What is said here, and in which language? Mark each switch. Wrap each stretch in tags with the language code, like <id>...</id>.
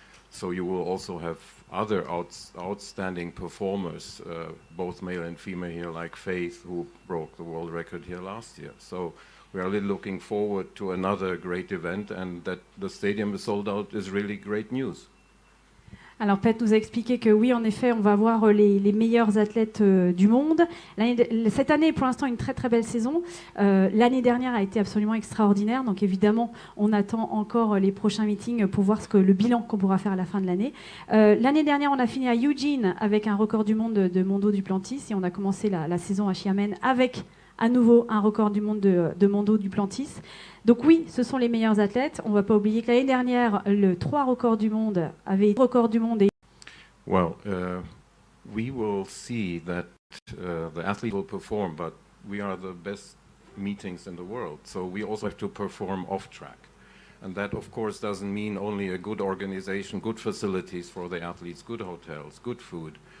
<en>So you will also have other outstanding performers, both male and female here, like Faith, who broke the world record here last year. So we are really looking forward to another great event, and that the stadium is sold out is really great news.</en> <fr>Alors Pet nous a expliqué que oui, en effet, on va voir les meilleurs athlètes du monde. Cette année est pour l'instant une très très belle saison. L'année dernière a été absolument extraordinaire. Donc évidemment, on attend encore les prochains meetings pour voir le bilan qu'on pourra faire à la fin de l'année. L'année dernière, on a fini à Eugene avec un record du monde de Mondo Duplantis et on a commencé la saison à Xiamen avec à nouveau un record du monde de Mondo Duplantis. Donc oui, ce sont les meilleurs athlètes. On ne va pas oublier que l'année dernière, le 3 records du monde avait record du monde.</fr> <en>Well, we will see that the athlete will perform, but we are the best meetings in the world. So we also have to perform off track. And that, of course, doesn't mean only a good organization, good facilities for the athletes, good hotels, good food.</en>